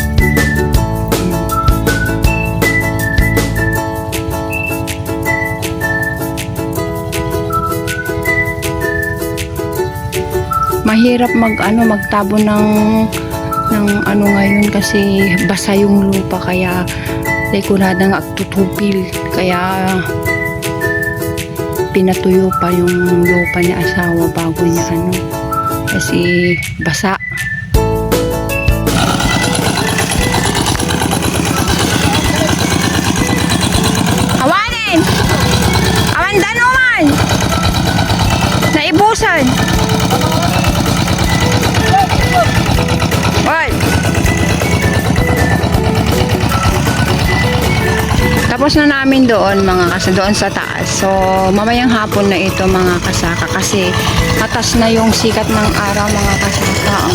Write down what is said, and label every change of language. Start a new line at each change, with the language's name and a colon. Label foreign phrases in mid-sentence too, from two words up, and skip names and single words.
Filipino: Mahirap magtabo ng ano ngayon kasi basa yung lupa, kaya
Iloko: kunada nga tutupil,
Filipino: kaya pinatuyo pa yung lupa ni asawa bago niya kasi basa.
Iloko: Awanin! Awan danuman! Naibusan!
English: What?
Filipino: Tapos na namin doon doon sa taas. So mamayang hapon na ito mga kasaka kasi atas na yung sikat ng araw mga kasaka.